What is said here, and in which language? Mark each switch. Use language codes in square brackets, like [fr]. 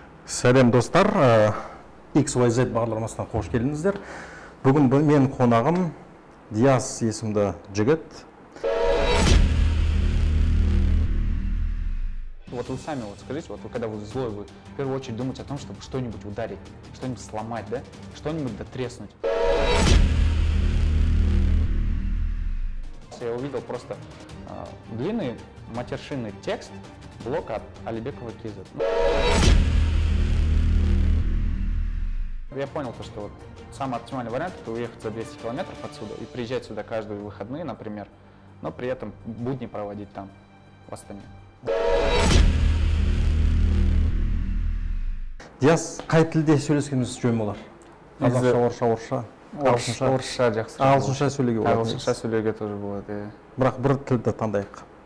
[kk] Сәлем достар, XYZ бағдарламасына қош келдіңіздер. Бүгін мен қонағым Диас есімді жігіт. [ru] Вот вы сами скажите, вот вы когда вы злой, вы в первую очередь думаете о том, чтобы что-нибудь ударить, что-нибудь сломать, да? Что-нибудь дотреснуть. Я увидел просто длинный матершинный текст блока от Алибекова КЗ. Я понял, что вот самый оптимальный вариант – это уехать за 200 километров отсюда и приезжать сюда каждые выходные, например, но при этом будни проводить там, в Астане. [kk] Диас, қай тілде сөйлескеніміз жөн болар? Қазақша, орысша, орысша жақсы. ағылшынша сөйлеуге болады. Ағылшынша сөйлеуге тоже болады. Бірақ бір тілді таңдайық.